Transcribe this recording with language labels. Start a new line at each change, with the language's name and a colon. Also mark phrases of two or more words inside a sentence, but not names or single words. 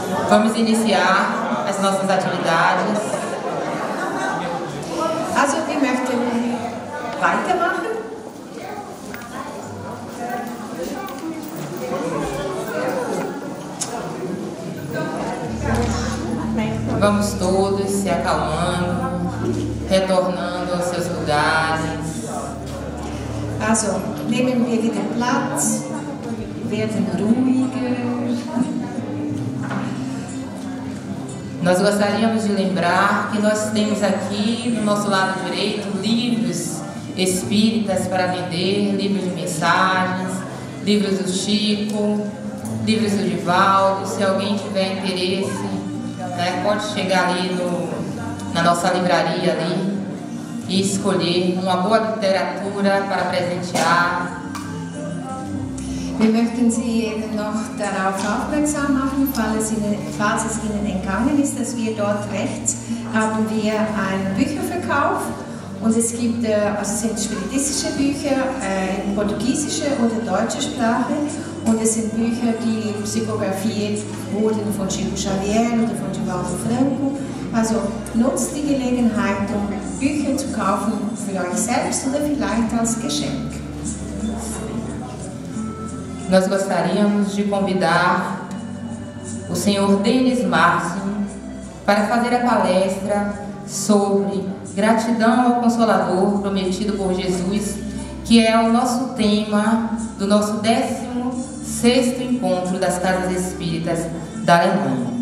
Portuguese: Vamos iniciar as nossas atividades.
German: Also, wir möchten weitermachen.
Portuguese: Vamos todos se acalmando, retornando aos seus lugares.
German: Also, nehmen wir wieder Platz, werden ruhiger.
Portuguese: Nós gostaríamos de lembrar que nós temos aqui no nosso lado direito livros espíritas para vender, livros de mensagens, livros do Chico, livros do Divaldo. Se alguém tiver interesse, pode chegar ali na nossa livraria ali e escolher uma boa literatura para presentear.
German: Wir möchten Sie eben noch darauf aufmerksam machen, falls es Ihnen entgangen ist, dass wir dort rechts haben wir einen Bücherverkauf und es gibt, also sind spiritistische Bücher in portugiesischer oder deutscher Sprache und es sind Bücher, die psychografiert wurden von Chico Xavier oder von Divaldo Franco. Also nutzt die Gelegenheit, um Bücher zu kaufen für euch selbst oder vielleicht als Geschenk.
Portuguese: Nós gostaríamos de convidar o senhor Denis Martin para fazer a palestra sobre gratidão ao Consolador prometido por Jesus, que é o nosso tema do nosso 16º encontro das Casas Espíritas da Alemanha.